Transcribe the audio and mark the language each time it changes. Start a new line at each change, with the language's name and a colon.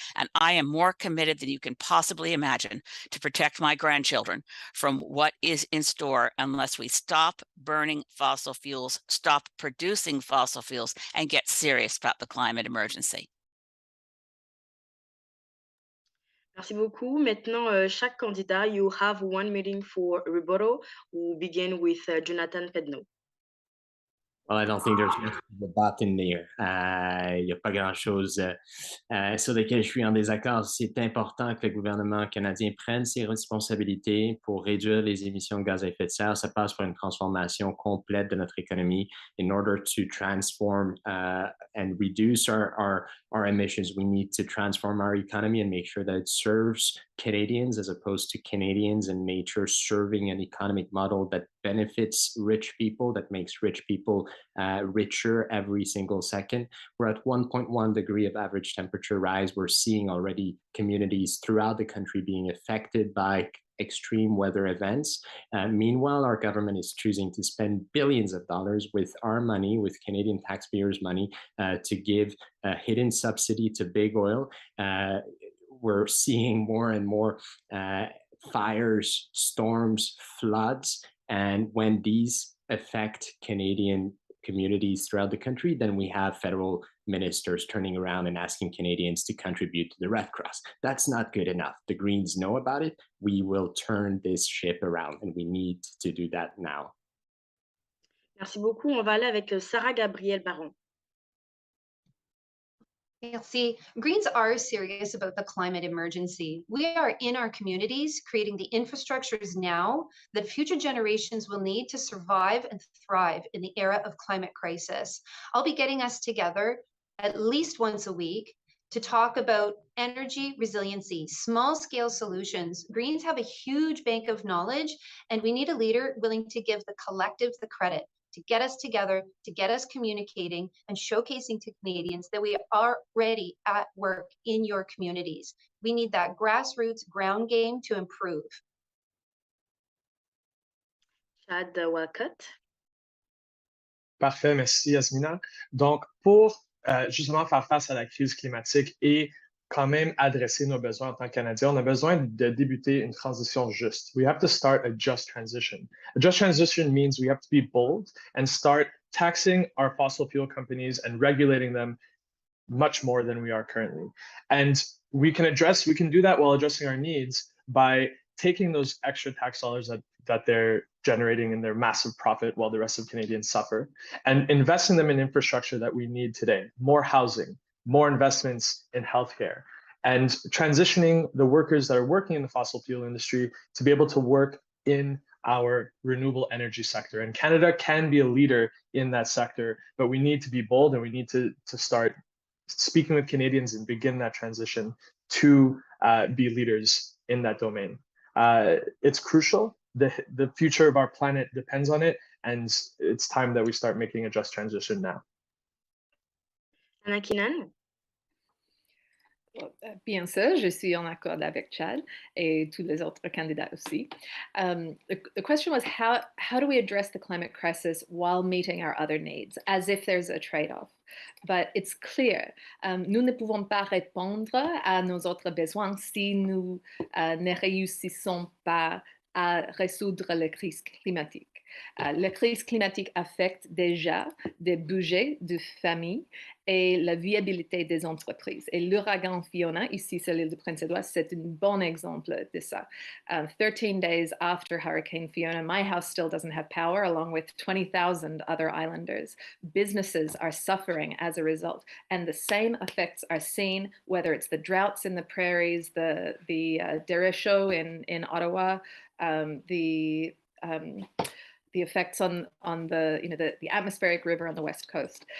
English: And I am more committed than you can possibly imagine to protect my grandchildren from what is in store unless we stop burning fossil fuels, stop producing fossil fuels, and get serious about the climate emergency.
French: Merci beaucoup. Maintenant, chaque candidat,
English: you have 1 minute for rebuttal. We'll begin with Jonathan Pedneault. Well, I don't think there's much debate in there.
French: Il n'y a pas grand-chose sur lequel je suis en désaccord. C'est important que le gouvernement canadien prenne ses responsabilités pour réduire les émissions de gaz à effet de serre. Ça passe par une transformation complète de notre économie.
English: In order to transform and reduce our emissions, we need to transform our economy and make sure that it serves Canadians as opposed to Canadians and nature, serving an economic model that benefits rich people, that makes rich people richer every single second. We're at 1.1 degree of average temperature rise. We're seeing already communities throughout the country being affected by extreme weather events. Meanwhile, our government is choosing to spend billions of dollars with our money, with Canadian taxpayers' money, to give a hidden subsidy to big oil. We're seeing more and more fires, storms, floods. And when these affect Canadian communities throughout the country, then we have federal ministers turning around and asking Canadians to contribute to the Red Cross. That's not good enough. The Greens know about it. We will turn this ship around, and we need to do that now.
French: Merci beaucoup. On va aller avec Sarah Gabrielle Baron.
English: See, Greens are serious about the climate emergency. We are in our communities creating the infrastructures now that future generations will need to survive and thrive in the era of climate crisis. I'll be getting us together at least once a week to talk about energy resiliency, small-scale solutions. Greens have a huge bank of knowledge, and we need a leader willing to give the collective the credit to get us together, to get us communicating and showcasing to Canadians that we are already at work in your communities. We need that grassroots ground game to improve. Chad Walcott.
French: Parfait, merci Yasmina. Donc, pour justement faire face à la crise climatique et quand même adresser nos besoins en tant que Canadiens, on a besoin de débuter une transition juste.
English: We have to start a just transition. A just transition means we have to be bold and start taxing our fossil fuel companies and regulating them much more than we are currently. And we can do that while addressing our needs by taking those extra tax dollars that they're generating in their massive profit while the rest of Canadians suffer, and investing them in infrastructure that we need today, more housing, more investments in healthcare, and transitioning the workers that are working in the fossil fuel industry to be able to work in our renewable energy sector. And Canada can be a leader in that sector, but we need to be bold and we need to start speaking with Canadians and begin that transition to be leaders in that domain. It's crucial. The future of our planet depends on it, and it's time that we start making a just transition now. Anna Keenan?
French: Bien sûr, je suis en accord avec Chad et tous les autres candidats aussi.
English: The question was how do we address the climate crisis while meeting our other needs, as if there's a trade-off? But it's clear,
French: nous ne pouvons pas répondre à nos autres besoins si nous ne réussissons pas à résoudre la crise climatique. La crise climatique affecte déjà des budgets de famille et la viabilité des entreprises. Et l'ouragan Fiona, ici sur l'île de Prince-Édouard, c'est un bon exemple de ça.
English: 13 days after Hurricane Fiona, my house still doesn't have power, along with 20,000 other islanders. Businesses are suffering as a result, and the same effects are seen, whether it's the droughts in the prairies, the derecho in Ottawa, the effects on the atmospheric river on the West Coast.